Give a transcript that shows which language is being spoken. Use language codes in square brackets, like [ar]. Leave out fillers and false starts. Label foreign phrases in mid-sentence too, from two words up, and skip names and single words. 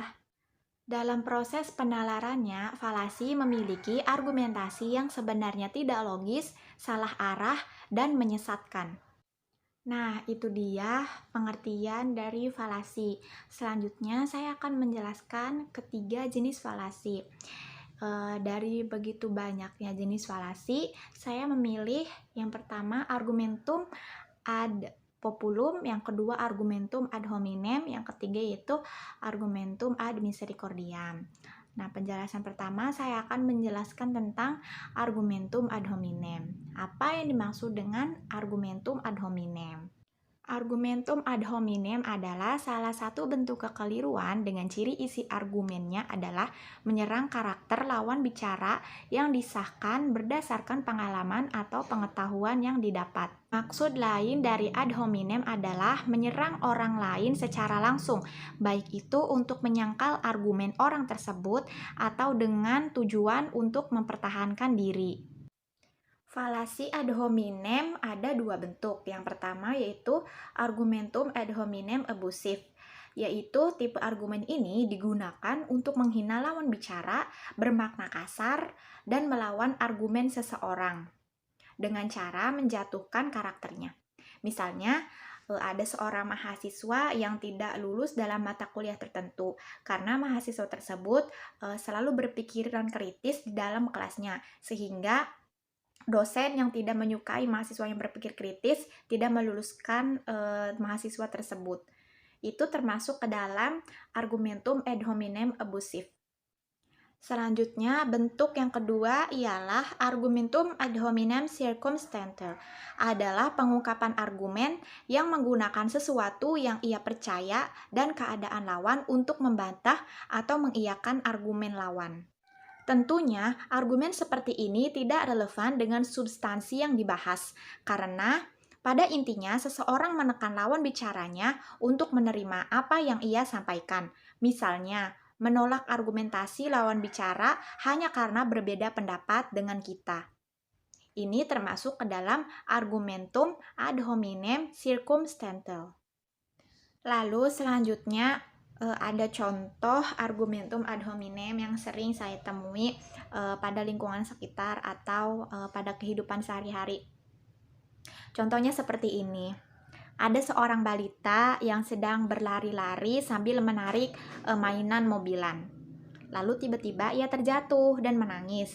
[id] Dalam proses penalarannya, falasi memiliki argumentasi yang sebenarnya tidak logis, salah arah, dan menyesatkan. Nah, itu dia pengertian dari falasi. Selanjutnya, saya akan menjelaskan ketiga jenis falasi. Dari begitu banyaknya jenis falasi, saya memilih yang pertama [la] argumentum ad populum, yang kedua argumentum ad hominem, [id] yang ketiga yaitu [la] argumentum ad misericordiam. [id] Nah, penjelasan pertama saya akan menjelaskan tentang [la] argumentum ad hominem. [id] Apa yang dimaksud dengan [la] argumentum ad hominem? Argumentum ad hominem [id] adalah salah satu bentuk kekeliruan dengan ciri isi argumennya adalah menyerang karakter lawan bicara yang disahkan berdasarkan pengalaman atau pengetahuan yang didapat. Maksud lain dari [la] ad hominem [id] adalah menyerang orang lain secara langsung, baik itu untuk menyangkal argumen orang tersebut atau dengan tujuan untuk mempertahankan diri. Falasi [la] ad hominem [id] ada dua bentuk. Yang pertama yaitu [la] argumentum ad hominem [id] abusif, yaitu tipe argumen ini digunakan untuk menghina lawan bicara, bermakna kasar, dan melawan argumen seseorang dengan cara menjatuhkan karakternya. Misalnya, ada seorang mahasiswa yang tidak lulus dalam mata kuliah tertentu karena mahasiswa tersebut selalu berpikiran kritis di dalam kelasnya, sehingga dosen yang tidak menyukai mahasiswa yang berpikir kritis tidak meluluskan mahasiswa tersebut. Itu termasuk ke dalam [la] argumentum ad hominem [id] abusif. Selanjutnya, bentuk yang kedua ialah [la] argumentum ad hominem [id] circumstantial. Adalah pengungkapan argumen yang menggunakan sesuatu yang ia percaya dan keadaan lawan untuk membantah atau mengiyakan argumen lawan. Tentunya, argumen seperti ini tidak relevan dengan substansi yang dibahas, karena pada intinya seseorang menekan lawan bicaranya untuk menerima apa yang ia sampaikan. Misalnya, menolak argumentasi lawan bicara hanya karena berbeda pendapat dengan kita. Ini termasuk ke dalam [la] argumentum ad hominem [id] circumstantial. Lalu selanjutnya ada contoh [la] argumentum ad hominem [id] yang sering saya temui pada lingkungan sekitar atau pada kehidupan sehari-hari. Contohnya seperti ini. Ada seorang balita yang sedang berlari-lari sambil menarik mainan mobilan. Lalu tiba-tiba ia terjatuh dan menangis.